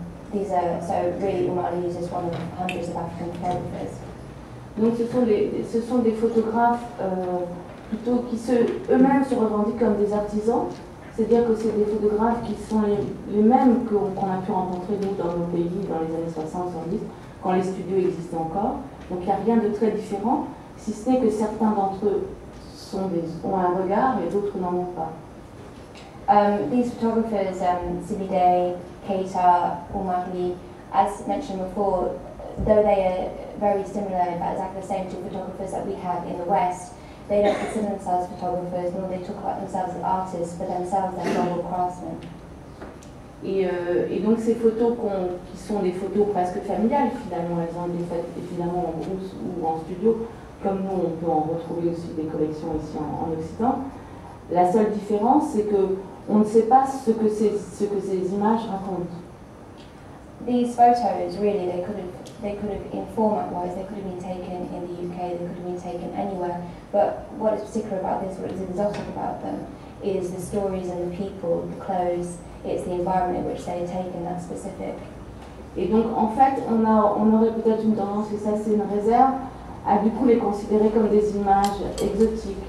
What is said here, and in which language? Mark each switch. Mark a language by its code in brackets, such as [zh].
[en] These are, so really Oumar Ly is just one of hundreds of African photographers. [fr] Donc ce sont des photographes plutôt qui eux-mêmes se revendiquent comme des artisans. C'est-à-dire que c'est des photographes qui sont les mêmes qu'on a pu rencontrer nous dans nos pays dans les années 60-70, quand les studios existaient encore. Donc il n'y a rien de très différent, si ce n'est que certains d'entre eux ont un regard et d'autres n'en ont pas. [en] These photographers, Sidibé, Keïta, Oumar Ly, as mentioned before, though they are very similar, in fact exactly the same to photographers that we have in the West, they don't consider themselves photographers, nor they talk about themselves as artists, but themselves as global craftsmen. [fr] Et donc ces photos qui sont des photos presque familiales finalement, elles ont été faites évidemment en brousse ou en studio, comme nous on peut en retrouver aussi des collections ici en Occident. La seule différence c'est qu'on ne sait pas ce que ces images racontent. [en] These photos, really, they could have, in format-wise, they could have been taken in the UK, they could have been taken anywhere. But what is particular about this, what is exotic about them, is the stories and the people, the clothes, it's the environment in which they are taken that's specific. [fr] Et donc, en fait, on aurait peut-être une tendance, et ça c'est une réserve, à du coup les considérer comme des images exotiques.